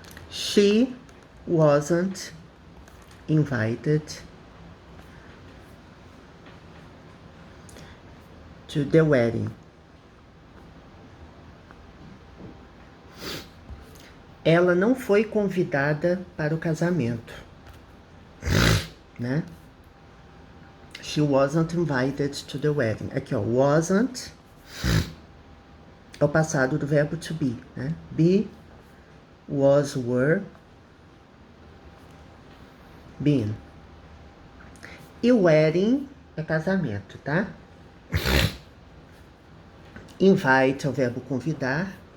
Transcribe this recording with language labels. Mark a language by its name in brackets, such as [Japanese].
[English] She wasn't invited to the wedding. [Portuguese] Ela não foi convidada para o casamento, né? [English] She wasn't invited to the wedding. [Portuguese] Aqui, ó, wasn't é o passado do verbo to be, né? [English] Be, was, were, been. [Portuguese] E wedding é casamento, tá? Invite é o verbo convidar.